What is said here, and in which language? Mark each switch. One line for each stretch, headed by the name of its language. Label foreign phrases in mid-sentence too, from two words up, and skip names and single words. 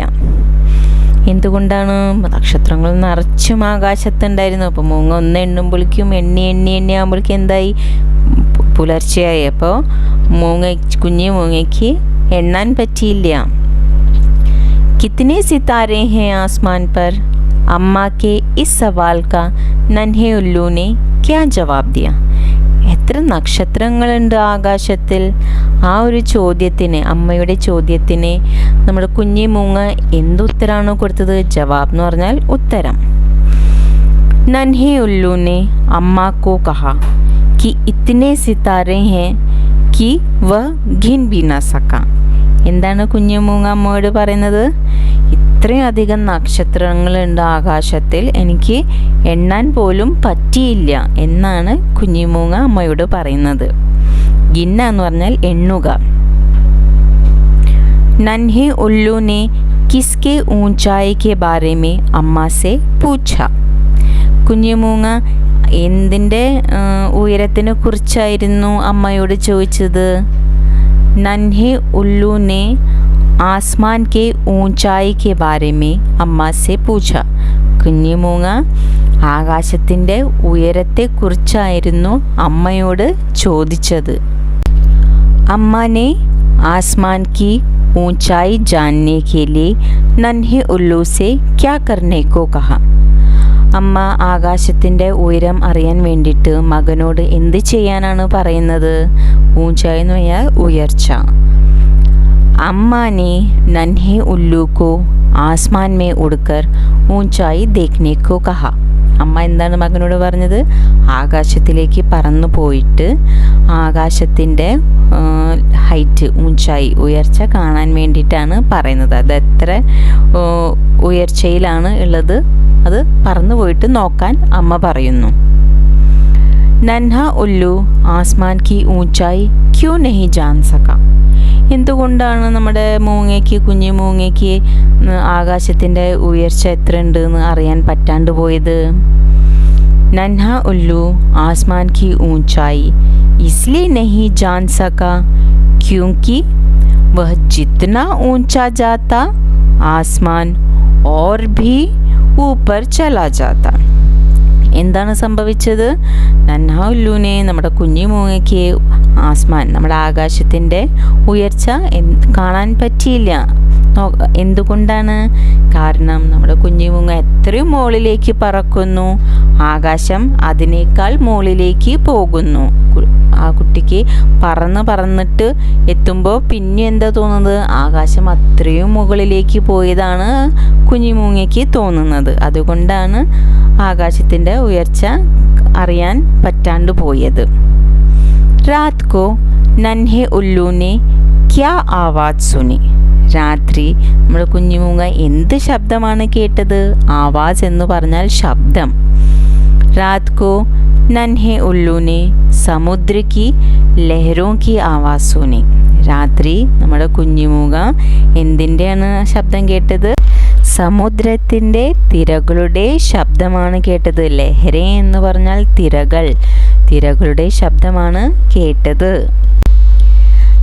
Malayalam: എന്തുകൊണ്ടാണ്? നക്ഷത്രങ്ങൾ നിറച്ചും ആകാശത്തുണ്ടായിരുന്നു. അപ്പോൾ മൂങ്ങ ഒന്ന് എണ്ണുമ്പോഴേക്കും എണ്ണി ആകുമ്പോഴേക്കും എന്തായി? പുലർച്ചയായി. അപ്പോൾ കുഞ്ഞു മൂങ്ങയ്ക്ക് എണ്ണാൻ പറ്റിയില്ല.
Hindi: कितने सितारे हैं आसमान पर? अम्मा के इस सवाल का नन्हे उल्लू ने क्या जवाब दिया?
Malayalam: എത്ര നക്ഷത്രങ്ങളുണ്ട് ആകാശത്തിൽ? ആ ഒരു ചോദ്യത്തിന്, അമ്മയുടെ ചോദ്യത്തിന് നമ്മുടെ കുഞ്ഞി മൂങ്ങ എന്തുത്തരാണ് കൊടുത്തത്? ജവാബ് എന്ന് പറഞ്ഞാൽ ഉത്തരം.
Hindi: नन्हे उल्लू ने अम्मा को कहा कि इतने सितारे हैं कि वह गिन भी ना सका.
Malayalam: എന്താണ് കുഞ്ഞു മൂങ്ങ അമ്മയോട് പറയുന്നത്? ഇത്രയധികം നക്ഷത്രങ്ങളുണ്ട് ആകാശത്തിൽ, എനിക്ക് എണ്ണാൻ പോലും പറ്റിയില്ല എന്നാണ് കുഞ്ഞിമൂങ്ങ അമ്മയോട് പറയുന്നത്. ഗിന്ന എന്ന് പറഞ്ഞാൽ എണ്ണുക.
Hindi: नन्हे उल्लू ने किसके ऊंचाई के बारे में अम्मा से पूछा?
Malayalam: കുഞ്ഞിമൂങ്ങ എന്തിൻ്റെ ഉയരത്തിനെ കുറിച്ചായിരുന്നു അമ്മയോട് ചോദിച്ചത്?
Hindi: नन्हे उल्लू ने आसमान के ऊंचाई के बारे में अम्मा से पूछा.
Malayalam: കുഞ്ഞു മൂങ്ങ ആകാശത്തിൻ്റെ ഉയരത്തെക്കുറിച്ചായിരുന്നു അമ്മയോട് ചോദിച്ചത്.
Hindi: അമ്മ ने ആസ്മാൻ की ऊंचाई जानने के लिए नन्हे उल्लू से क्या करने को कहा?
Malayalam: അമ്മ ആകാശത്തിൻ്റെ ഉയരം അറിയാൻ വേണ്ടിയിട്ട് മകനോട് എന്ത് ചെയ്യാനാണ് പറയുന്നത്? ഊഞ്ചായി എന്ന് പറഞ്ഞാൽ ഉയർച്ച.
Hindi: अम्मा ने नन्हे उल्लू को आसमान में उड़कर ऊंचाई देखने को कहा.
Malayalam: അമ്മ എന്താണ് മകനോട് പറഞ്ഞത്? ആകാശത്തിലേക്ക് പറന്നു പോയിട്ട് ആകാശത്തിൻ്റെ ഹൈറ്റ്, ഊഞ്ചായി, ഉയർച്ച കാണാൻ വേണ്ടിയിട്ടാണ് പറയുന്നത്. അത് എത്ര ഉയർച്ചയിലാണ് ഉള്ളത് അത് പറന്നു പോയിട്ട് നോക്കാൻ അമ്മ പറയുന്നു.
Hindi: नन्हा उल्लू आसमान की ऊंचाई क्यों नहीं जान सका?
Malayalam: എന്തുകൊണ്ടാണ് നമ്മുടെ മൂങ്ങയ്ക്ക്, കുഞ്ഞു മൂങ്ങയ്ക്ക് ആകാശത്തിൻ്റെ ഉയർച്ച എത്ര ഉണ്ട് എന്ന് അറിയാൻ പറ്റാണ്ട് പോയത്?
Hindi: नन्हा उल्लू आसमान की ऊंचाई इसलिए नहीं जान सका क्योंकि वह जितना ऊंचा जाता आसमान और भी ऊपर चला जाता.
Malayalam: എന്താണ് സംഭവിച്ചത്?
Hindi: नन्हा उल्लू ने,
Malayalam: നമ്മുടെ കുഞ്ഞു മൂങ്ങയ്ക്ക് ആസ്മാൻ, നമ്മുടെ ആകാശത്തിൻ്റെ ഉയർച്ച കാണാൻ പറ്റിയില്ല. എന്തുകൊണ്ടാണ്? കാരണം നമ്മുടെ കുഞ്ഞു മൂങ്ങ എത്രയും മുകളിലേക്ക് പറക്കുന്നു, ആകാശം അതിനേക്കാൾ മുകളിലേക്ക് പോകുന്നു. ആ കുട്ടിക്ക് പറന്നിട്ട് എത്തുമ്പോൾ പിന്നെ എന്താ തോന്നുന്നത്? ആകാശം അത്രയും മുകളിലേക്ക് പോയതാണ് കുഞ്ഞു മൂങ്ങയ്ക്ക് തോന്നുന്നത്. അതുകൊണ്ടാണ് ആകാശത്തിൻ്റെ ഉയർച്ച അറിയാൻ പറ്റാണ്ട് പോയത്.
Hindi: रात को नन्हे उल्लू ने क्या आवाज़ सुनी?
Malayalam: രാത്രി നമ്മുടെ കുഞ്ഞുമൂങ്ങ എന്ത് ശബ്ദമാണ് കേട്ടത്? ആവാസ് എന്ന് പറഞ്ഞാൽ ശബ്ദം.
Hindi: रात को नन्हे उल्लू ने समुद्र की लहरों की आवाज़ सुनी.
Malayalam: രാത്രി നമ്മുടെ കുഞ്ഞുമൂങ്ങ എന്തിൻ്റെയാണ് ശബ്ദം കേട്ടത്? സമുദ്രത്തിൻ്റെ തിരകളുടെ ശബ്ദമാണ് കേട്ടത്. ലഹര എന്ന് പറഞ്ഞാൽ തിരകളുടെ ശബ്ദമാണ് കേട്ടത്.